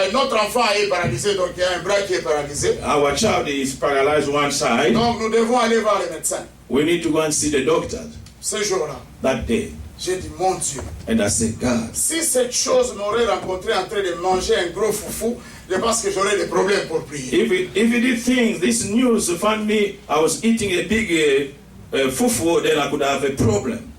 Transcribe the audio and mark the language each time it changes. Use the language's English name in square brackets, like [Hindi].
[French] Notre enfant est paralysé, donc il y a un bras qui est paralysé. [English] Our child is paralyzed one side. [French] Donc nous devons aller voir les médecins. [English] We need to go and see the doctor [French] Ce jour-là, [English] that day. [French] j'ai dit, mon Dieu, [English] And I said, God, [French] si cette chose m'aurait rencontré en train de manger un gros foufou, je pense que j'aurais des problèmes pour prier. [English] if you did think this news found me, I was eating a big fufu, then I could have a problem.